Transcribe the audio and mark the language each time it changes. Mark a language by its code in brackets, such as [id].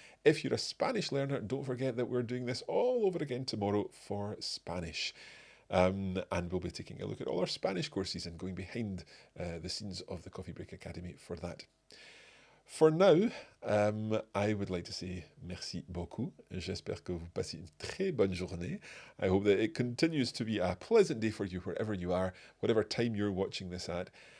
[en] If you're a Spanish learner, don't forget that we're doing this all over again tomorrow for Spanish. And we'll be taking a look at all our Spanish courses and going behind the scenes of the Coffee Break Academy for that. For now, I would like to say [fr] merci beaucoup. J'espère que vous passez une très bonne journée. [en] I hope that it continues to be a pleasant day for you wherever you are, whatever time you're watching this at.